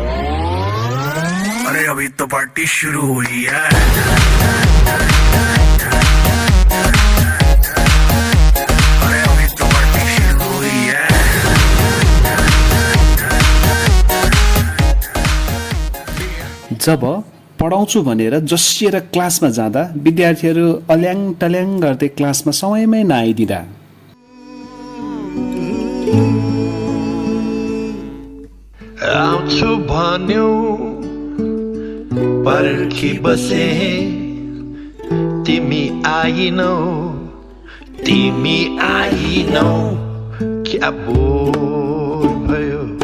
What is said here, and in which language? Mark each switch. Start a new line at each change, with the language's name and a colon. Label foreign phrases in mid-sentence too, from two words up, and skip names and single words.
Hindi: अरे अभी तो पार्टी शुरू हुई है। अरे अभी तो पार्टी शुरू हुई है।
Nepali: जब पढाउँछु भनेर जसिएर क्लासमा जाँदा विद्यार्थीहरू अल्याङ टल्याङ गर्दै क्लासमा समयमै नआइदिँदा आउँछु भन्यो पर्खी बसे, तिमी आइनौ क्या बोल भयो।